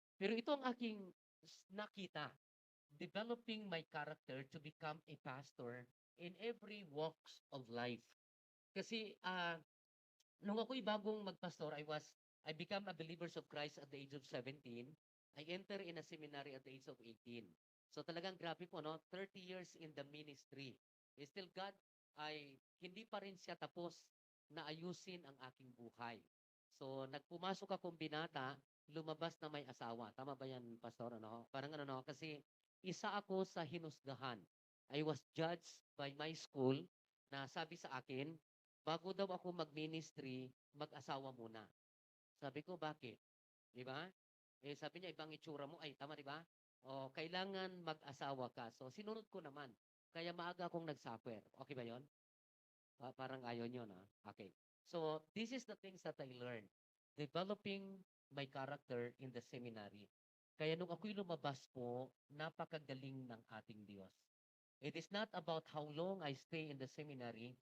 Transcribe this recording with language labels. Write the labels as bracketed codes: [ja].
[tl] Pero ito ang aking nakita, [en] developing my character to become a pastor in every walks of life. [tl] Kasi nung ako'y bagong magpastor, [en] I become a believers of Christ at the age of 17. I enter in a seminary at the age of 18. [tl] So talagang grabe po, no? 30 years in the ministry. Still God ay hindi pa rin siya tapos na ayusin ang aking buhay. So nagpumasok akong binata, lumabas na may asawa. Tama ba yan, Pastor? Ano? Parang ano, no? Kasi isa ako sa hinusgahan. [en] I was judged by my school [tl] na sabi sa akin, bago daw ako mag-ministry, mag-asawa muna. Sabi ko, bakit? Di ba? Sabi niya, ibang itsura mo. Ay, tama, di ba? O, kailangan mag-asawa ka. So, sinunod ko naman. Kaya maaga akong nag-suffer. Okay ba yon? Parang ayaw nyo, na? Okay. [en] So, this is the things that I learned. Developing my character in the seminary. [tl] Kaya nung ako'y lumabas po, napakagaling ng ating Diyos. [en] It is not about how long I stay in the seminary.